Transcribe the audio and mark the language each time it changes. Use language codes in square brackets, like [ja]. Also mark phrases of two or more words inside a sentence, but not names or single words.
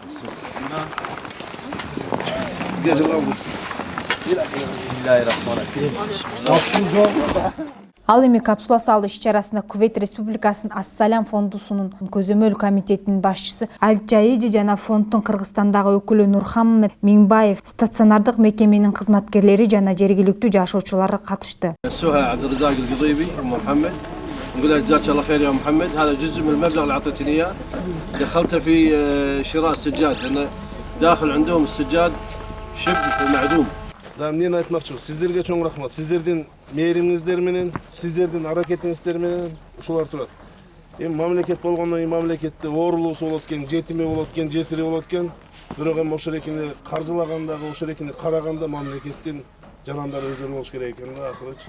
[ky] Ал эми капсула салуу иш-чарасында Кувейт Республикасынын Ас-Салям фондусунун көзөмөл комитетинин башчысы Аль-Джаиди жана фонддун Кыргызстандагы өкүлү Нурхаммед Миңбаев, стационардык мекеменин кызматкерлери жана жергиликтүү жашоочулар катышты. [ar] نقول لك جزاك الله خير يا محمد. هذا جزء من المبلغ اللي اعطيتني اياه دخلته في شراء السجاد لان داخل عندهم السجاد شبه معدوم. [ky] Мен айтмакчы, сиздерге чоң рахмат. Сиздердин мээримиңиздер менен, сиздердин аракетиңиздер менен ушулар турат. Эми мамлекет болгондон кийин мамлекетте оорулуусу болот экен, жетими болот экен, жесири болот экен. Бирок эми ошол экени каржылагандагы, ошол экени караганда мамлекеттин жанандары өздөрү болуш керек экен да акырычы.